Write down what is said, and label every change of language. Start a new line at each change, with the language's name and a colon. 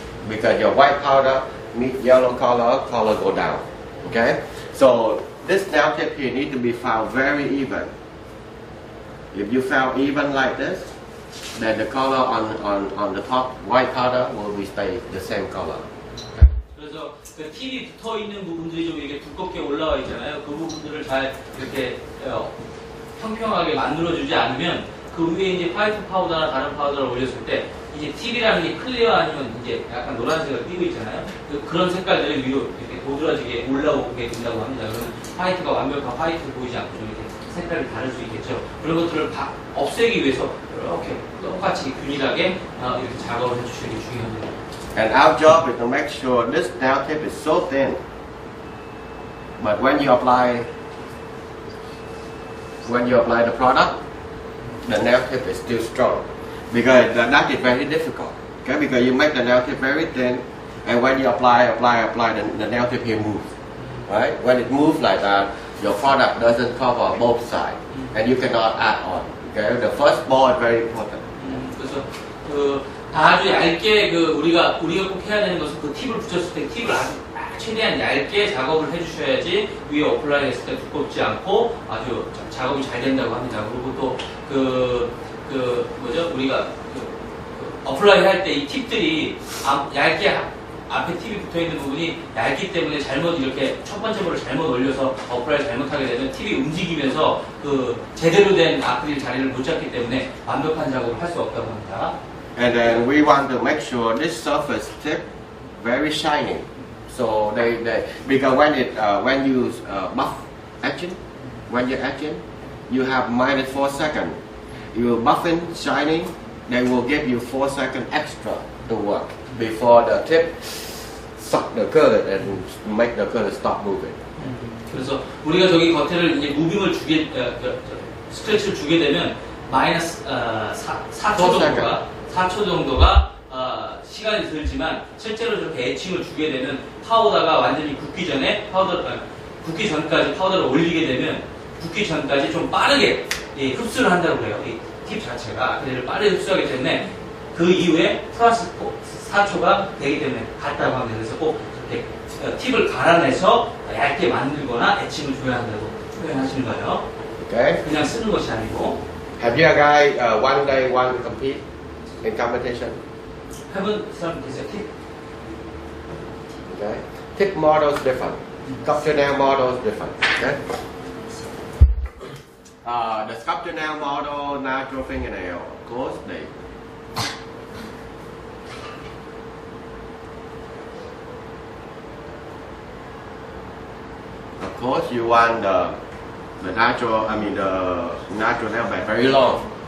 English: Because your white powder meet yellow color go down. Okay? So this nail tip here needs to be found very even. If you found even like this, then the color on the top white powder will be stay the same color.
Korean: 그래서 그 팁이 붙어 있는 부분들이 좀 이렇게 두껍게 올라와 있잖아요. 그 부분들을 잘 이렇게 평평하게 만들어주지 않으면 그 위에 이제 화이트 파우더나 다른 파우더를 올렸을 때 이제 팁이라는 게 클리어 아니면 이제 약간 노란색을 띄고 있잖아요. 그런 색깔들이 위로 이렇게 도드라지게 올라오게 된다고 합니다. 그러면 화이트가 완벽한 화이트를 보이지 않고 좀 이렇게 색깔이 다를 수 있겠죠. 그런 것들을 없애기 위해서 이렇게 똑같이 균일하게 이렇게 작업을 해주시는 게 중요합니다.
English: And our job is to make sure this nail tip is so thin, but when you apply the product, the nail tip is still strong, because that is very difficult. Okay, because you make the nail tip very thin, and when you apply, the nail tip here moves. Right? When it moves like that, your product doesn't cover both sides, and you cannot add on. Okay, the first ball is very important.
Korean: 그래서 아주 얇게 우리가 꼭 해야 되는 것은 그 팁을 붙였을 때 팁을 아주 최대한 얇게 작업을 해주셔야지 위에 어플라이 했을 때 두껍지 않고 아주 작업이 잘 된다고 합니다. 그리고 또 우리가 어플라이 할 때 이 팁들이 얇게 앞에 팁이 붙어 있는 부분이 얇기 때문에 잘못 이렇게 첫 번째 볼을 잘못 올려서 어플라이 잘못하게 되면 팁이 움직이면서 제대로 된 아크릴 자리를 못 잡기 때문에 완벽한 작업을 할 수 없다고 합니다.
English: And then we want to make sure this surface tip very shiny. So because when you buff etching, when you're etching, you have -4 seconds. You buffing shining, they will give you 4 seconds extra to work before the tip suck the color and make the color stop moving.
Korean: 그래서 우리가 저기 겉에를 이제 무빙을 스트레치를 주게 되면 -4초 정도가 시간이 들지만 실제로 저렇게 애칭을 주게 되면 파우더가 완전히 굳기 전까지 파우더를 올리게 되면 굳기 전까지 좀 빠르게 흡수를 한다고 그래요. 이 팁 자체가 그래를 빠르게 흡수하기 때문에 그 이후에 플러스 4초가 되기 때문에 같다고 합니다. 그래서 꼭 이렇게 팁을 갈아내서 얇게 만들거나 애칭을 줘야 한다고 표현하시는 거예요.
English: Okay.
Korean: 그냥 쓰는 것이 아니고.
English: Have you guys one day want to compete in competition?
Korean: 해본 사람 계세요? 팁?
English: Okay. Tip model is different. Sculpture nail model is different. Okay. The sculpture nail model, natural fingernail, of course, you want the natural nail bed very long.